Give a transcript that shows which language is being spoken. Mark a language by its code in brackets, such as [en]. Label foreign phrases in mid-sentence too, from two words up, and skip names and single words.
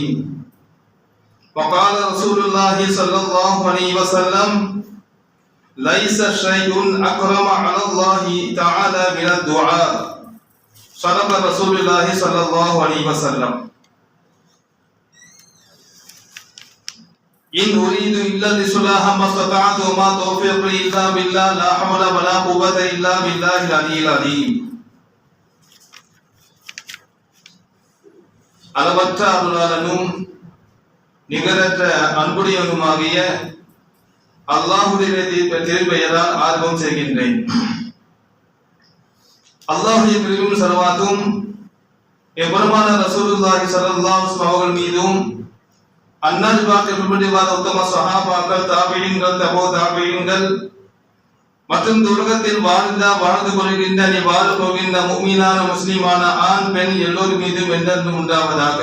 [ar] وقال رسول الله صلى الله عليه وسلم: ليس شيء أكرم على الله تعالى من الدعاء. صدق رسول الله صلى الله عليه وسلم. إن أريد إلا الإصلاح ما استطعت وما توفيقي إلا بالله لا حول ولا قوة إلا بالله العلي العظيم. [ta] அளவற்ற அருளாளனும் நிகரற்ற அன்புடையவனுமாகிய அல்லாஹ்வுடைய திருப்பெயரால் ஆரம்பம் செய்கின்றேன். அல்லாஹ்வுடைய கிருபையும் ஸலவாத்தும் எம்பெருமான [ar] رسول الله صلى الله عليه وسلم [ta] அவர்கள் மீதும் அன்னார் பின்பற்றிவாத உத்தம சஹாபாக்கள், தாபிஈன்கள், தபோ தாபிஈன்கள் மற்றும் உலகத்தில் வாழ்ந்து கொள்கின்ற நீ வாழ போகின்ற முஃமினான முஸ்லிமான ஆண் பெண் எல்லோர் மீதும் என்றென்றும் உண்டாவதாக.